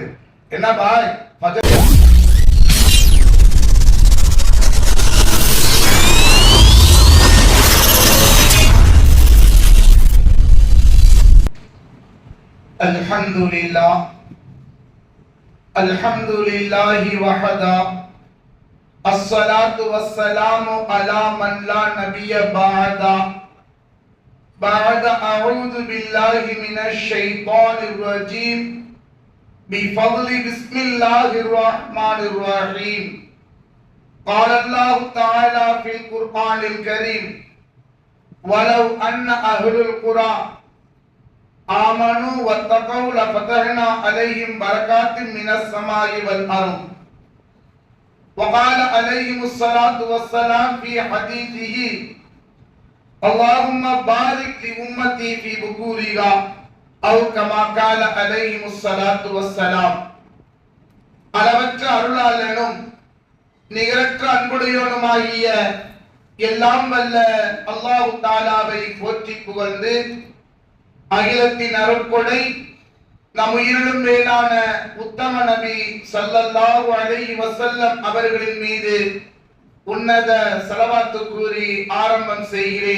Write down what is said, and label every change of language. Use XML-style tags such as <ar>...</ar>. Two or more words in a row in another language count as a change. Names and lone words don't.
<ta>என்ன பாய்</ta> <ar>الحمد لله الحمد لله وحده والصلاة والسلام على من لا نبي بعده بعد أعوذ بالله من الشيطان الرجيم بفضل بسم الله الرحمن الرحيم قال الله تعالى في القرآن الكريم ولو أن أهل القرى آمنوا واتقوا لفتحنا عليهم بركات من السماء والأرض وقال عليهم الصلاة والسلام في حديثه اللهم بارك لأمتي في بكورها أو كما قال عليهم الصلاة والسلام.</ar> <ta>அளவற்ற அருளாளனும் நிகரற்ற அன்புடையவனுமாகிய எல்லாம் வல்ல அல்லாஹ் தஆலாவை போற்றி புகழ்ந்து அகிலத்தின் அருட்கொடை நம் உயிரிலும் மேலான உத்தம நபி</ta> <ar>صلى الله عليه وسلم</ar> <ta>அவர்களின் மீது உன்னத ஸலவாத்து கூறி ஆரம்பம் செய்கிறேன்.</ta>